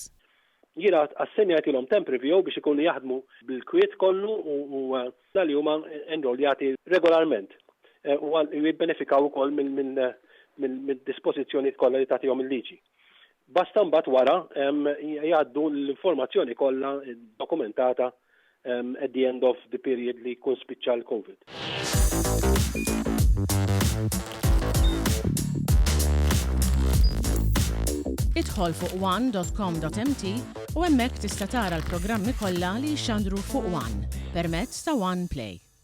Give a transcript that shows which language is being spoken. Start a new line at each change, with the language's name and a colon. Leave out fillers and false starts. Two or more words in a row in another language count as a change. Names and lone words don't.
Maltese: Jiena assenjat ilhom temp review biex ikunu jaħdmu bil-kwiet kollu u li huma enroljati regolarment. U jibbenefikaw ukoll mill-dispożizzjonijiet kollha li tagħtihom il-liġi. Basta mbagħad wara jgħaddu l-informazzjoni kollha dokumentata
English: at the end of the period
Maltese: li jkun spiċċa l-COVID. Idħol fuq one.com.mt u hemmhekk tista' tara l-programmi kollha li jxandru fuq One permezz ta' One Play.